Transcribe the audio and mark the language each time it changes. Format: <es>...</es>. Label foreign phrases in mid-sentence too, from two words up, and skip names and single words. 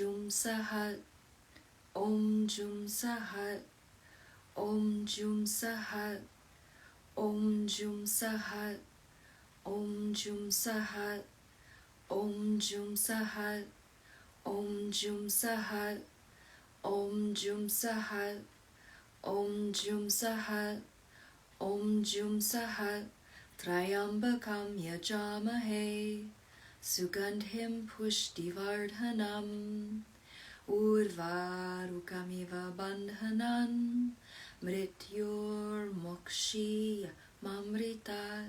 <sa>Sahat, Om Jum Sahat, Om Jum Sahat, Om Jum Sahat, Om Jum Sahat, Om Jum Sahat, Om Jum Sahat, Om Jum Sahat, Om Jum Sahat, Om Jum Sahat, Trayambakam Yajamahe, Sugandhim Pushtivardhanam, Urvarukamiva Bandhanan, Mrityor Mokshi Mamritat.</sa>